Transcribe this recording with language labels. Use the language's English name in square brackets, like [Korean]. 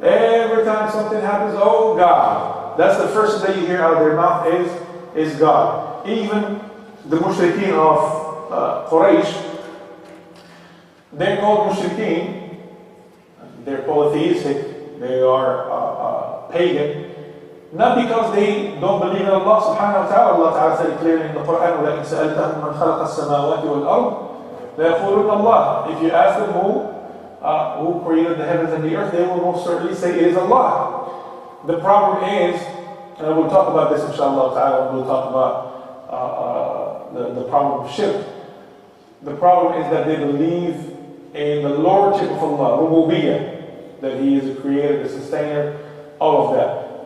[English] Every time something happens, oh God. That's the first thing that you hear out of their mouth is God. Even the mushrikeen of Quraysh, they're called mushrikeen. They're polytheistic. They are pagan. Not because they don't believe in Allah subhanahu wa ta'ala. Allah ta'ala said clearly in the Quran, [Arabic] وَلَئِنْ سَأَلْتَهُمْ مَنْ خَلَقَ السَّمَاوَاتِ وَالْأَرْضِ لَيَقُولُنَّ اللَّهِ. [English] If you ask them who created the heavens and the earth, they will most certainly say it is Allah. The problem is, and we'll talk about this inshallah ta'ala when we'll talk about the problem of shirk. The problem is that they believe in the lordship of Allah, rububiyyah, that He is the creator, the sustainer, all of that.